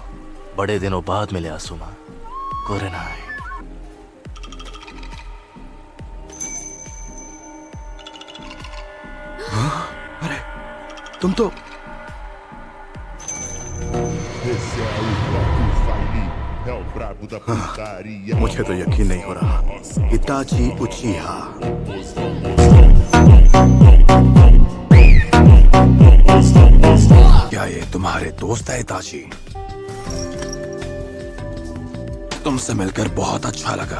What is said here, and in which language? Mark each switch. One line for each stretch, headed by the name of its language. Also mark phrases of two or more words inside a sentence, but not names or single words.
Hindi: बड़े दिनों बाद मिले आसुमा। कोरेनाई। अरे तुम तो
Portuguese: Esse é o próprio Faili, é o brabo da putaria.
Hindi: मुझे तो यकीन नहीं हो रहा। इताची उचिहा। क्या ये तुम्हारे दोस्त है इताची? तुमसे मिलकर बहुत अच्छा लगा।